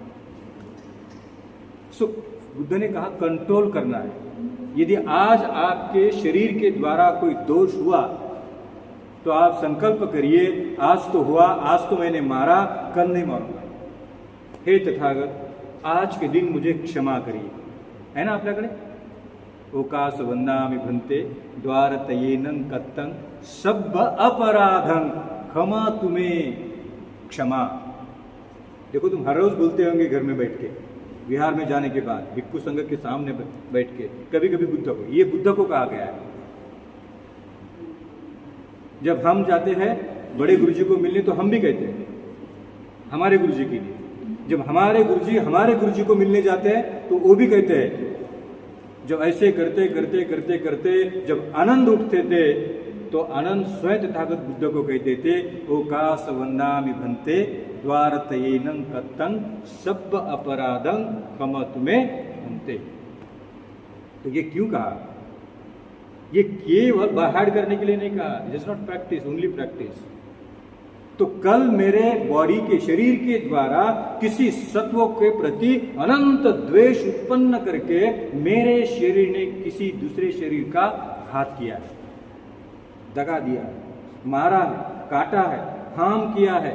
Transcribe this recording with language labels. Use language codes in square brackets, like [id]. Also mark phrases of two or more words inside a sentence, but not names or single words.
[hi] सो बुद्ध ने कहा कंट्रोल करना है। यदि आज आपके शरीर के द्वारा कोई दोष हुआ तो आप संकल्प करिए, आज तो हुआ, आज तो मैंने मारा, कल नहीं मारूंगा। हे तथागत, आज के दिन मुझे क्षमा करिए, है ना आपल्याकडे? [pi] ओकास वंदामि भंते द्वारतयेनं कत्तं सब अपराधं क्षमा तुम्हें क्षमा। [hi] देखो तुम हर रोज बोलते होंगे घर में बैठ के, विहार में जाने के बाद भिक्षु संघ के सामने बैठ के, कभी कभी बुद्ध को, ये बुद्ध को कहा गया है। जब हम जाते हैं बड़े गुरुजी को मिलने तो हम भी कहते हैं हमारे गुरुजी के लिए, जब हमारे गुरुजी को मिलने जाते हैं तो वो भी कहते हैं। जब ऐसे करते करते करते करते जब आनंद उठते थे तो आनंद स्वयं तथागत बुद्ध को कहते थे [pi] ओकास वंदामि भंते द्वारतयेनं कत्तं सब अपराधं क्षमा तुम्हें भंते। [hi] तो ये क्यों कहा? ये केवल बाहर करने के लिए नहीं कहा, [en] It is not practice, only practice. [hi] तो कल मेरे बॉडी के शरीर के द्वारा किसी सत्व के प्रति अनंत द्वेष उत्पन्न करके मेरे शरीर ने किसी दूसरे शरीर का घात किया है, दगा दिया है, मारा है, काटा है, हार्म किया है।